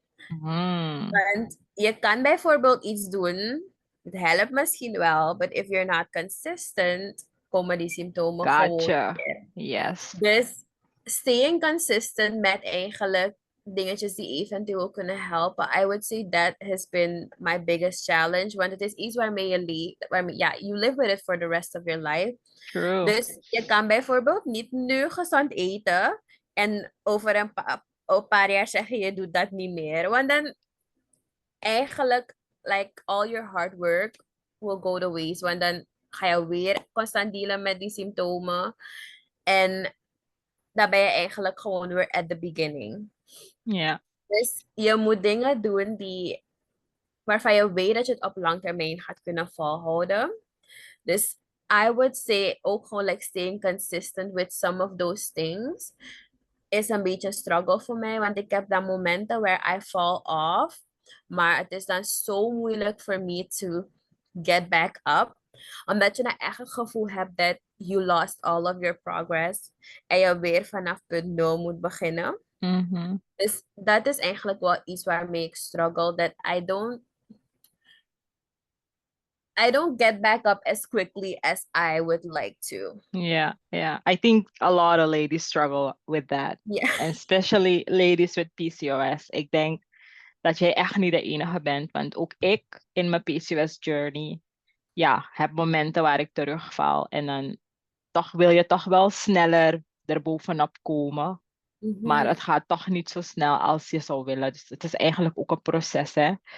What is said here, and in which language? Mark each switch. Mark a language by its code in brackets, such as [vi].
[nl] Mm, Want je kan bijvoorbeeld iets doen, het helpt misschien wel, [en] but if you're not consistent, [nl] komen die symptomen gewoon [en] gotcha. [nl] weer. [en] Yes. [nl] Dus [en] staying consistent [nl] met eigenlijk dingetjes die eventueel kunnen helpen. [en] I would say that has been my biggest challenge. [nl] Want het is iets waarmee je leeft, [en] you live with it for the rest of your life. True. [nl] Dus je kan bijvoorbeeld niet nu gezond eten en over een paar jaar zeggen je doet dat niet meer. Want dan eigenlijk, [en] like, all your hard work will go to waste. [nl] Want dan ga je weer constant dealen met die symptomen. En daar ben je eigenlijk gewoon weer [en] at the beginning. [nl] Ja. Dus je moet dingen doen waarvan je weet dat je het op lang termijn gaat kunnen volhouden. Dus [en] I would say [nl] ook gewoon [en] like staying consistent with some of those things is [nl] een beetje een struggle voor mij. Want ik heb dan momenten [en] where I fall off. [nl] Maar het is dan zo moeilijk voor me [en] to get back up. [nl] Omdat je dan echt het gevoel hebt dat [en] you lost all of your progress. [nl] En je weer vanaf punt nul moet beginnen. Mhm. Dus dat is eigenlijk wel iets waarmee ik struggle. [en] That I don't get back up as quickly as I would like to. Yeah, yeah. I think a lot of ladies struggle with that. Yeah. And especially ladies with PCOS. [nl] Ik denk dat jij echt niet de enige bent, want ook ik in mijn PCOS journey, ja, heb momenten waar ik terugval en dan toch wil je toch wel sneller erbovenop komen, maar Mhm. het gaat toch niet zo snel als je zou willen. Dus het is eigenlijk ook een proces, hè.